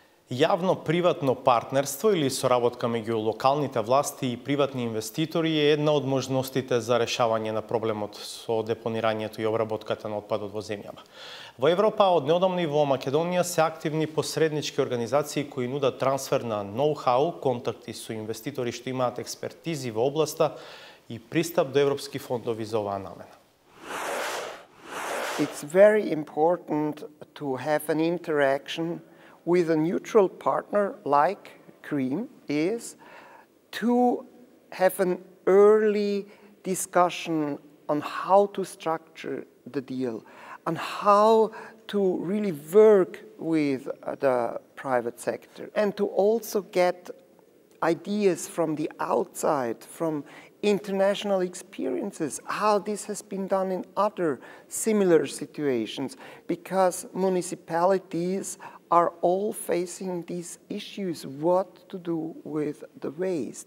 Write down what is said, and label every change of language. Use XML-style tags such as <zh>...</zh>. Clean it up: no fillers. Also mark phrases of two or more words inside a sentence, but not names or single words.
<mk>Јавно-приватно партнерство или соработка меѓу локалните власти и приватни инвеститори е една од можностите за решавање на проблемот со депонирањето и обработката на отпадот во земјава. Во Европа од неодамна и во Македонија се активни посреднички организации кои нудат трансфер на ноу-хау, контакти со инвеститори што имаат експертизи во областа и пристап до европски фондови за оваа намена.</mk> <en>It's very important to have an interaction with a neutral partner like CREAM is to have an early discussion on how to structure the deal, on how to really work with the private sector, and to also get ideas from the outside, from international experiences, how this has been done in other similar situations, because municipalities are all facing these issues, what to do with the waste.</en>